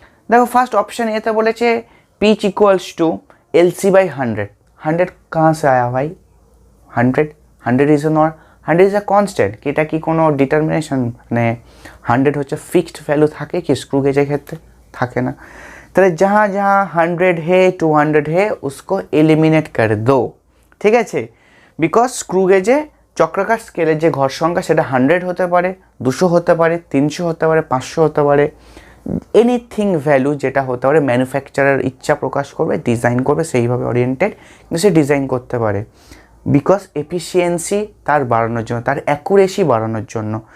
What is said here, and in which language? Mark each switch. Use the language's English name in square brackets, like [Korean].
[Hindi] देखो first option ये तो बोले पिच इक्वल्स टू LC/100। 100 कहाँ से आया भाई? [English] 100 is not, 100 is a constant [Bangla] कि এটা কি কোনো ডিটারমিনেশন, মানে 100 হচ্ছে ফিক্সড ভ্যালু থাকে কি স্ক্রু গেজের ক্ষেত্রে? থাকে না। [Hindi] তাহলে जहाँ जहाँ 100 है 200 है उसको एलिमिनेट कर दो, [Bangla] ঠিক আছে। বিকজ স্ক্রু গেজে চক্রাকার স্কেলের যে ঘর সংখ্যা সেটা 100 হতে পারে, 200 হতে পারে, 300 হতে পারে, 500 হতে পারে, এনিথিং ভ্যালু যেটা হতে পারে। ম্যানুফ্যাকচারার ইচ্ছা প্রকাশ করবে, ডিজাইন করবে সেইভাবে ওরিয়েন্টেড, কিন্তু সে ডিজাইন করতে পারে বিকজ এফিসিয়েন্সি তার বাড়ানোর জন্য, তার অ্যাকুরেসি বাড়ানোর জন্য।